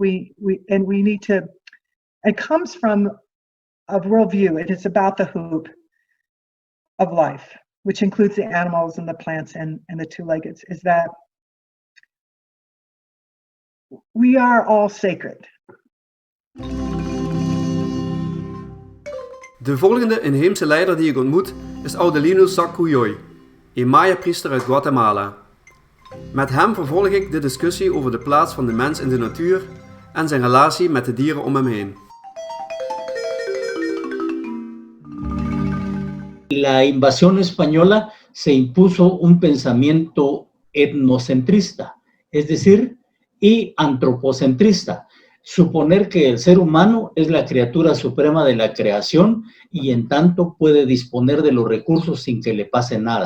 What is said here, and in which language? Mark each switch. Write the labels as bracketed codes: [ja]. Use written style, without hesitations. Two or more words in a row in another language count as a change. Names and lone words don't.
[en] We need to. It comes from a worldview. It is about the hoop of life, which includes the animals and the plants and the two-leggeds, is that we are all sacred. [nl] De volgende inheemse leider die ik ontmoet is Adelino Sacuyoy, een Maya-priester uit Guatemala. Met hem vervolg ik de discussie over de plaats van de mens in de natuur en zijn relatie met de dieren om hem heen. [es] La invasión española se impuso un pensamiento etnocentrista, es decir, y antropocentrista. Suponer que el ser humano es la criatura suprema de la creación y en tanto puede disponer de los recursos sin que le pase nada.